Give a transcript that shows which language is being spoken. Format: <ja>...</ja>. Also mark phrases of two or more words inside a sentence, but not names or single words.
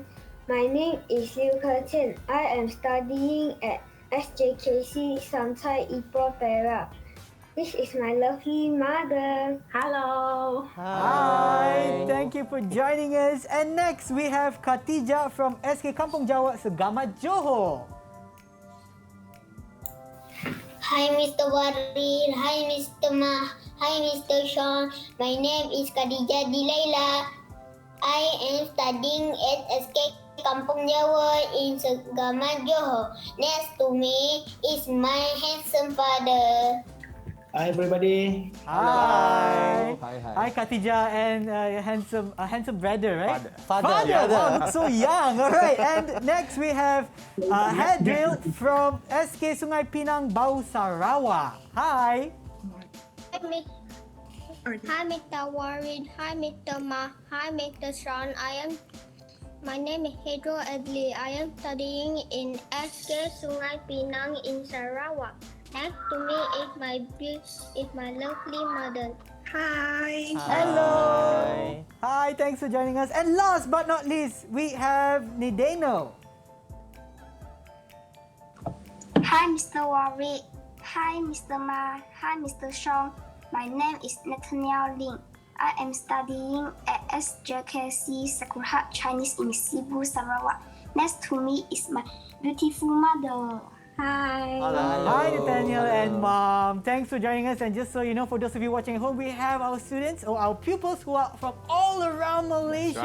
<en>My name is Liu Ke Tien. I am studying at SJKC Samchai Ipoh Perak. This is my lovely mother. Hello. Hi, thank you for joining us. And next, we have Khatijah from SK Kampung Jawa Segamat Johor. Hi Mr. Warid, hi Mr. Ma, hi Mr. Sean. My name is Khadijah Dilaila. I am studying at SK Kampung Jawa in Segamat Johor. Next to me is my handsome father. Hi, everybody. Hi. Hi, hi. Hi, Khatijah and handsome brother, right? Father. Wow, looks so young. All right. And next we have Hadril from SK Sungai Pinang, Bau Sarawak. Hi. Hi, Mr. Warren. Hi, Mr. Ma. Hi, Mr. Sean. My name is Hedro Adli. I am studying in SK Sungai Pinang in Sarawak. Next to me is my lovely mother. Hi. Hello. Hi. Hi, thanks for joining us. And last but not least, we have Nideno. Hi, Mr. Warwick. Hi, Mr. Ma. Hi, Mr. Sean. My name is Nathaniel Ling. I am studying at SJKC Sakurhat Chinese in Cebu, Sarawak. Next to me is my beautiful mother. Hi. Hi, Nathaniel and Mom. Thanks for joining us. And just so you know, for those of you watching at home, we have our students or our pupils who are from all around Malaysia.</en>